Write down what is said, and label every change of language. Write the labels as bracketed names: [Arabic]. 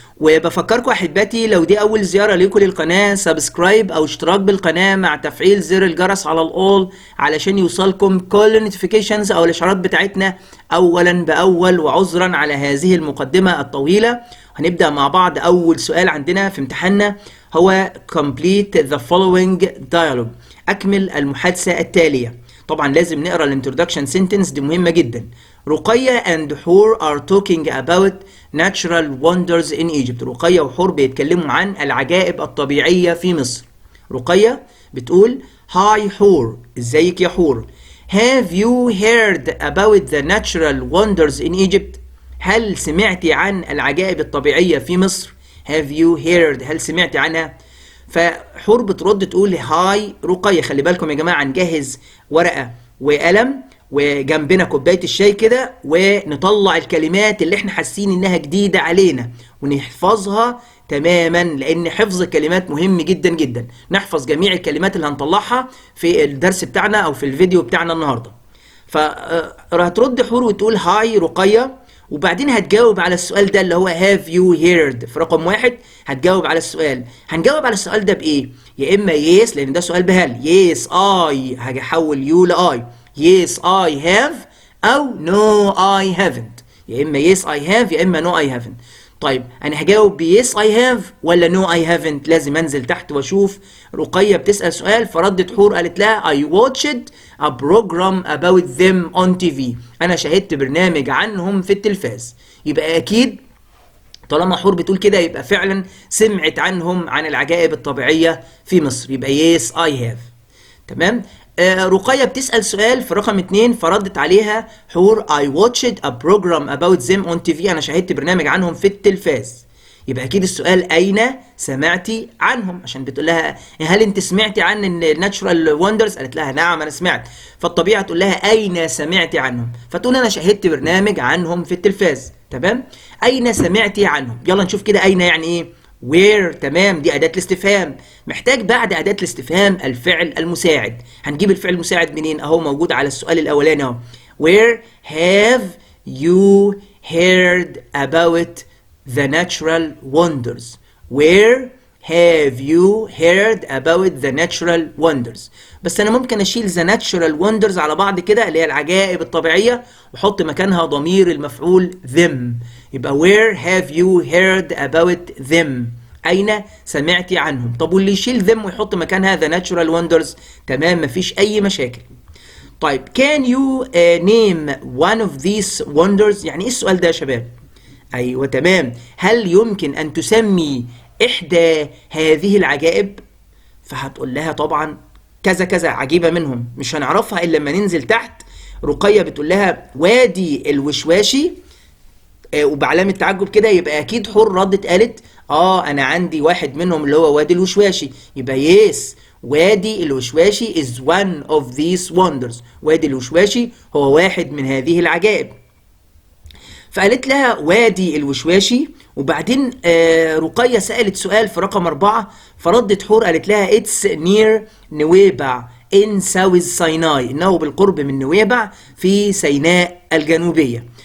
[Arabic] وبفكركم احبتي لو دي اول زيارة ليكم للقناة، سبسكرايب او اشتراك بالقناة مع تفعيل زر الجرس على الاول علشان يوصلكم كل النوتيفيكيشنز او الاشعارات بتاعتنا اولا باول. وعذرا على هذه المقدمة الطويلة. هنبدأ مع بعض. اول سؤال عندنا في امتحاننا هو [English] complete the following dialogue، [Arabic] أكمل المحادثة التالية. طبعا لازم نقرأ [English] الانترودكشن سنتنس، [Arabic] دي مهمة جدا. [English] رقية and حور are talking about natural wonders in Egypt. [Arabic] رقية وحور بيتكلموا عن العجائب الطبيعية في مصر. رقية بتقول Hi حور، ازيك يا حور. [English] Have you heard about the natural wonders in Egypt؟ [Arabic] هل سمعتي عن العجائب الطبيعية في مصر؟ [English] Have you heard؟ [Arabic] هل سمعتي عنها؟ فحور بترد تقول هاي رقية. خلي بالكم يا جماعة نجهز ورقة وقلم وجنبنا كوباية الشاي كده، ونطلع الكلمات اللي احنا حاسين انها جديدة علينا ونحفظها تماما، لان حفظ الكلمات مهم جدا جدا. نحفظ جميع الكلمات اللي هنطلعها في الدرس بتاعنا او في الفيديو بتاعنا النهاردة. فهترد حور وتقول هاي رقية، وبعدين هتجاوب على السؤال ده اللي هو [English] have you heard [Arabic] في رقم 1. هتجاوب على السؤال. هنجاوب على السؤال ده بإيه؟ يا إما yes لأن ده سؤال بهل، [English] yes I، [Arabic] هاجي أحول you ل I، [English] yes I have، [Arabic] أو [English] no I haven't. [Arabic] يا إما [English] yes I have [Arabic] يا إما [English] no I haven't. [Arabic] طيب أنا هجاوب ب [English] yes I have [Arabic] ولا [English] no I haven't؟ [Arabic] لازم أنزل تحت وأشوف. رقية بتسأل سؤال فردت حور قالت لها [English] I watched a program about them on TV. [Arabic] أنا شاهدت برنامج عنهم في التلفاز. يبقى أكيد طالما حور بتقول كده يبقى فعلا سمعت عنهم، عن العجائب الطبيعية في مصر. [English] يبقى yes I have. [Arabic] تمام. رقية بتسأل سؤال في رقم 2 فردت عليها حور [English] I watched a program about them on TV. [Arabic] أنا شاهدت برنامج عنهم في التلفاز. يبقى أكيد السؤال أين سمعتي عنهم، عشان بتقول لها هل أنت سمعتي عن [English] الناتشورال وندرز؟ [Arabic] قالت لها نعم أنا سمعت. فالطبيعي تقول لها أين سمعتي عنهم؟ فتقول أنا شاهدت برنامج عنهم في التلفاز. تمام. أين سمعتي عنهم؟ يلا نشوف كده أين يعني إيه؟ where. تمام، دي أداة الاستفهام. محتاج بعد أداة الاستفهام الفعل المساعد. هنجيب الفعل المساعد منين؟ أهو موجود على السؤال الأولاني أهو. [English] where have you heard about the natural wonders؟ where have you heard about the natural wonders؟ [Arabic] بس أنا ممكن أشيل [English] the natural wonders [Arabic] على بعض كده اللي هي العجائب الطبيعية وأحط مكانها ضمير المفعول [English] them. [Arabic] يبقى [English] where have you heard about them؟ [Arabic] أين سمعتي عنهم؟ طب واللي يشيل them ويحط مكانها [English] the natural wonders [Arabic] تمام، مفيش أي مشاكل. طيب [English] can you name one of these wonders؟ [Arabic] يعني إيه السؤال ده يا شباب؟ أيوة تمام، هل يمكن أن تسمي إحدى هذه العجائب؟ فهتقول لها طبعا كذا كذا عجيبة منهم، مش هنعرفها إلا لما ننزل تحت. رقية بتقول لها وادي الوشواشي، وبعلامة تعجب كده. يبقى أكيد حور ردت قالت أنا عندي واحد منهم اللي هو وادي الوشواشي. [English] يبقى yes وادي الوشواشي is one of these wonders. [Arabic] وادي الوشواشي هو واحد من هذه العجائب. فقالت لها وادي الوشواشي. وبعدين رقية سألت سؤال في رقم 4 فردت حور قالت لها [English] it's near نويبع in South Sinai، [Arabic] إنه بالقرب من نويبع في سيناء الجنوبية.